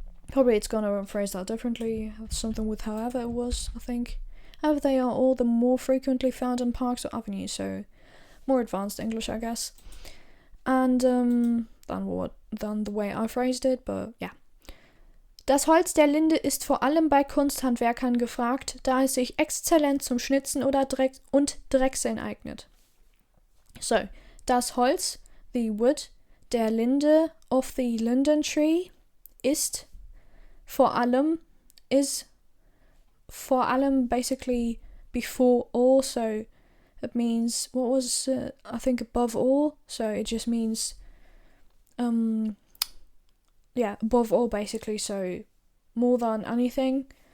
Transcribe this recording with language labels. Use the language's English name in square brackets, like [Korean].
[English] Probably it's gonna phrase that differently, something with however it was, I think. However, they are all the more frequently found in parks or avenues, so more advanced English, I guess. And than the way I phrased it, but yeah. [German] Das Holz der Linde ist vor allem bei Kunsthandwerkern gefragt, da es sich exzellent zum Schnitzen oder Drechseln eignet. [English] So, [German] das Holz, [English] the wood, [German] der Linde, [English] of the linden tree, [German] ist vor allem, [English] is for allem basically before all, so it means, what was I think above all, so it just means above all basically, so more than anything.